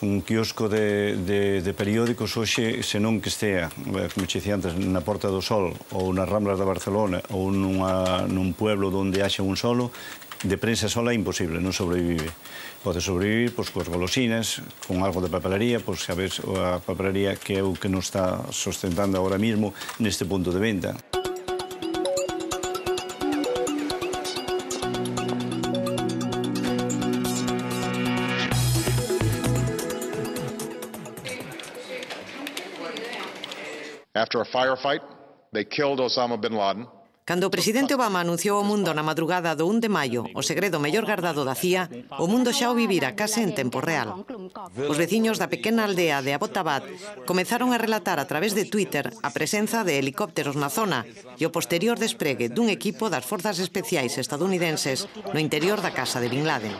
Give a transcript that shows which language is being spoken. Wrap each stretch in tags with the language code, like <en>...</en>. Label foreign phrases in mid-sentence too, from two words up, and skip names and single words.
<gl>Un quiosco de periódicos hoxe, senón que estea, como che dicía antes, na Porta do Sol ou nas Ramblas de Barcelona ou nun pueblo onde haxa un solo, de prensa sola é imposible, non sobrevive. Pode sobrevivir pois, coas golosinas, con algo de papelería, pois sabes, a papelería que é o que nos está sustentando agora mismo neste punto de venta.</gl> <en>After a firefight, they killed Osama bin Laden.</en> <gl>Cando o presidente Obama anunciou ao mundo na madrugada do 1 de maio o segredo mellor guardado da CIA, o mundo xa o vivira case en tempo real. Os veciños da pequena aldea de Abbottabad comezaron a relatar a través de Twitter a presenza de helicópteros na zona e o posterior despregue dun equipo das Forzas Especiais estadounidenses no interior da casa de Bin Laden.</gl>